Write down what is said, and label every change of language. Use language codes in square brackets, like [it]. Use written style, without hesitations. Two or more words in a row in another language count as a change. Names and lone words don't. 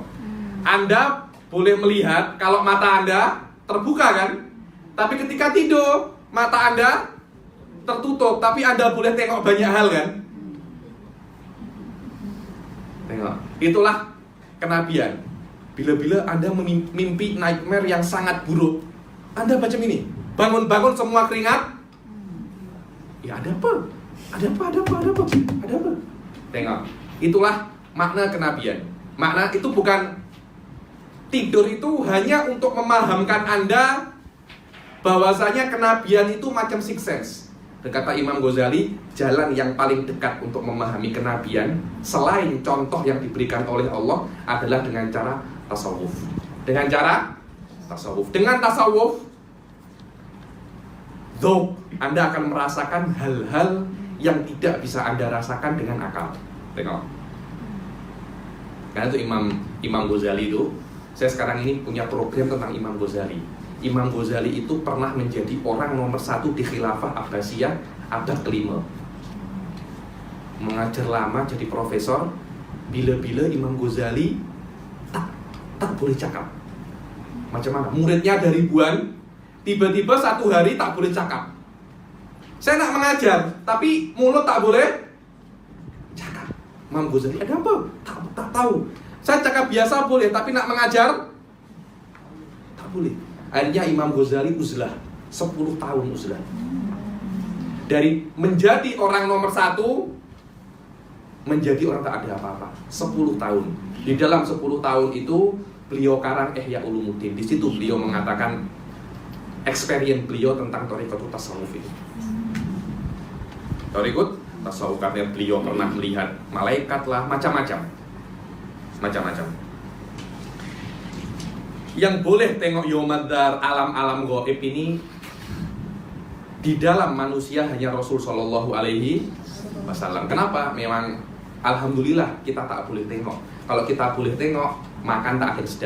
[ms] Anda boleh melihat kalau mata Anda terbuka kan? Tapi ketika tidur, mata Anda tertutup, tapi Anda boleh tengok banyak hal kan? Tengok. Itulah kenabian. Bila-bila Anda mimpi nightmare yang sangat buruk, Anda baca ini. Bangun-bangun semua keringat. Ya ada apa? Ada apa? Tengok. Itulah makna kenabian. Makna itu bukan tidur itu hanya untuk memahamkan Anda bahwasanya kenabian itu macam [en] sixth sense. [id] Kata Imam Ghazali, jalan yang paling dekat untuk memahami kenabian selain contoh yang diberikan oleh Allah adalah dengan cara tasawuf. Dengan tasawuf, Anda akan merasakan hal-hal yang tidak bisa Anda rasakan dengan akal. [ms] Tengok. [id] Karena itu Imam Ghazali itu, saya sekarang ini punya program tentang Imam Ghazali. Imam Ghazali itu pernah menjadi orang nomor 1 di Khilafah Abbasiyah abad ke-5. Mengajar lama, jadi profesor. [ms] Bila-bila Imam Ghazali tak boleh cakap. Macam mana? Muridnya ada ribuan, tiba-tiba satu hari tak boleh cakap. Saya nak mengajar, tapi mulut tak boleh cakap. Imam Ghazali, ada apa? Tak tahu. Saya cakap biasa boleh, tapi nak mengajar tak boleh. Akhirnya Imam Ghazali uzlah, 10 tahun uzlah. Dari menjadi orang nomor 1 menjadi orang tak ada apa-apa, 10 tahun. Di dalam 10 tahun itu beliau karang Ihya Ulumuddin. Di situ beliau mengatakan experience beliau tentang thariqat tasawuf itu. Thariqat tasawuf, karena beliau pernah melihat malaikat lah, macam-macam. Yang boleh tengok Yaumaddar, alam-alam gaib ini di dalam manusia hanya Rasul [ar] صلى الله عليه وسلم. [ms] Kenapa? Memang alhamdulillah kita tak boleh tengok. Kalau kita boleh tengok, makan tak akan sedap.